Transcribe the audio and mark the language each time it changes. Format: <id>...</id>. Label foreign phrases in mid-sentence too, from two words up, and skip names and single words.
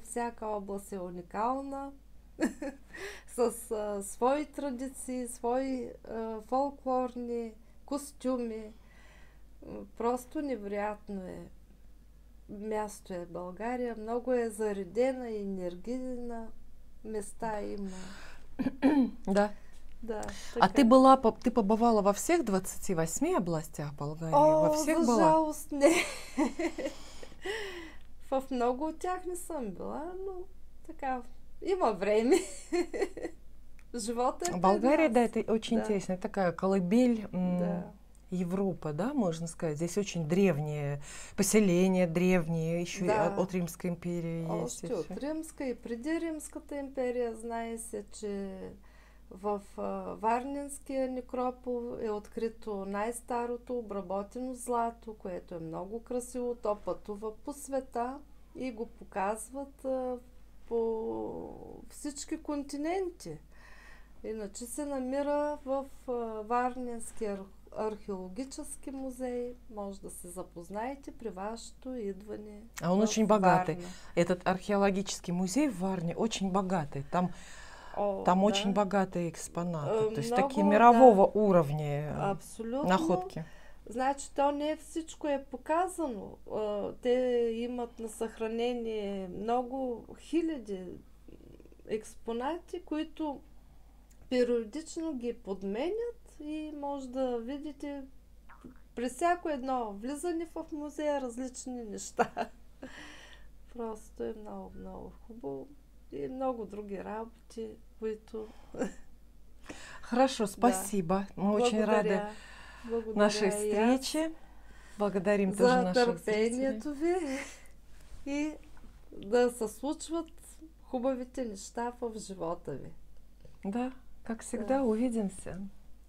<bg>Всяка област е уникална с свои традиции, свои фолклорни костюми. Просто невероятно е. Място е България. Много е заредена и енергийна. Места има. Да. Да,</bg> <ru>А ты побывала во всех 28 областях Болгарии? Во всех</ru> <bg>за</bg> <ru>была?</ru> <bg>жалост не. В много от тях не съм била, но така, има време. Живота е</bg> <ru>Болгария,</ru> <bg>пред да, нас.</bg> <ru>это очень Да. интересно. Это такая колыбель Да. Европы, да, можно сказать. Здесь очень древние поселения, древние, еще Да. и от Римской империи есть.</ru> <bg>Още от Римска и преди Римската империя знае се, че в Варненския некропол е открито най-старото обработено злато, което е много красиво. То пътува по света и го показват по всички континенти. Иначе се намира в Варненския археологически музей. Може да се запознаете при вашето идване.</bg> <ru>А он</ru> <bg>в</bg> <ru>очень богатый.</ru> <bg>Варна.</bg> <ru>Этот археологический музей в Варне очень богатый. Там Да. очень богатые экспонаты. То есть</ru> <bg>Много,</bg> <ru>такие мирового уровня</ru> <bg>Абсолютно.</bg> <ru>находки.</ru> <bg>Значи, то не всичко е показано. Те имат на съхранение много хиляди експонати, които периодично ги подменят и може да видите при всяко едно влизане в музея различни неща. Просто е много, много хубаво. И много други работи, които...</bg> <ru>Хорошо, спасибо. Мы очень рады</ru> <bg>Благодаря</bg> <ru>нашей</ru> <bg>и аз</bg> <ru>встрече. Благодарим тоже</ru> <bg>за</bg> <ru>наших зрителей.</ru> <bg>търпението ви и да се случват хубавите неща в живота ви.</bg> <ru>Да, как всегда, увидимся.</ru>